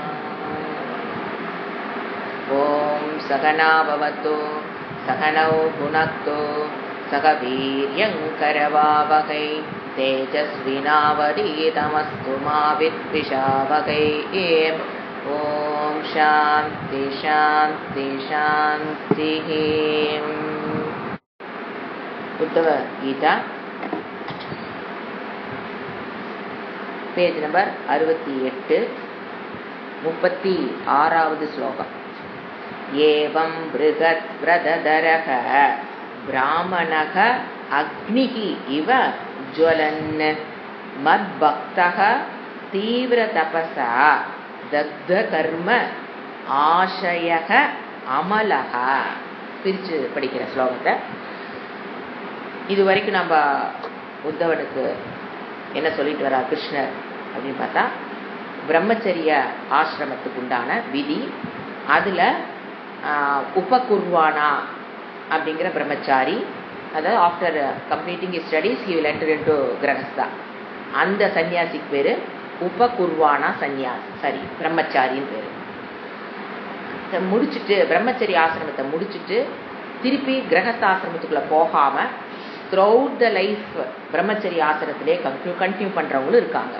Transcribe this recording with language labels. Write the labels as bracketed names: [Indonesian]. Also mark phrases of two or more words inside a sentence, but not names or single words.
[Sanskrit] ॐ सहना भवतु सहनौ भुनक्तु सह वीर्यङ्करवावहै तेजस्विनावधीतमस्तु मा विद्विषावहै। ॐ शान्ति शान्ति शान्तिः। [Tamil] उद्धव गीता [English] page number [Tamil] 68 36வது ஸ்லோகம். [Sanskrit] एवं बृहत् व्रतधरः ब्राह्मणः अग्निः इव ज्वलन् मद्भक्तः तीव्र तपसा दग्ध कर्म आशयः अमलः. [Tamil] பிரித்து படிக்கிற ஸ்லோகத்தை. இது வரைக்கும் நம்ம உத்தவனுக்கு என்ன சொல்லிட்டு வரா கிருஷ்ணர் அப்படின்னு பார்த்தா, பிரம்மச்சரிய ஆசிரமத்துக்கு உண்டான விதி, அதில் உபகுர்வானா அப்படிங்கிற பிரம்மச்சாரி, அதாவது [English] after completing his studies he will enter into grihastha, [Tamil] அந்த சன்னியாசிக்கு பேர் உபகுர்வானா சன்னியாசி, பிரம்மச்சாரின்னு பேர். முடிச்சுட்டு பிரம்மச்சரிய ஆசிரமத்தை முடிச்சுட்டு திருப்பி கிரகஸ்தாசிரமத்துக்குள்ளே போகாமல் [English] throughout the life [Tamil] பிரம்மச்சரிய ஆசிரமத்திலே கண்டினியூ பண்ணுறவங்களும் இருக்காங்க.